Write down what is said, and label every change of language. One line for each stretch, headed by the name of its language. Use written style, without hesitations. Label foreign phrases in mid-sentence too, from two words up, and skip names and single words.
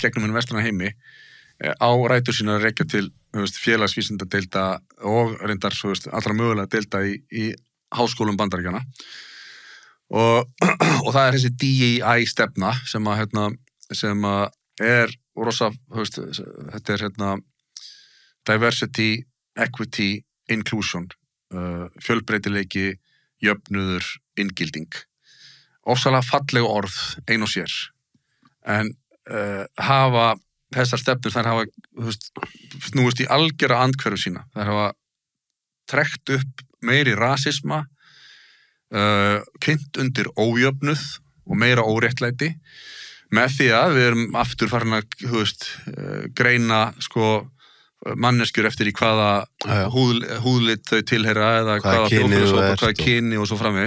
Icelandic: gegn hinnum vestræna heimi, á rætur sína að rekja til félagsvísindadeilda og reyndar allra mögulega deilda í háskólum Bandaríkjanna og það er þessi DEI stefna sem að er rosa, þetta er
English: diversity, equity, inclusion,
Icelandic: fjölbreytileiki, jöfnuður, inngilding. Ofsalega falleg orð, ein og sér. En hafa þessar stefnur, þær hafa snúist í algjöra andhverfu sína. Þær hafa trekt upp meiri rasisma, kynnt undir ójöfnuð og meira óréttlæti, með því að við erum aftur farin að greina manneskjur eftir í hvaða húðlit þau tilheyra eða hvaða þjóðfélagshópa, hvaða kyni og svo framvegis.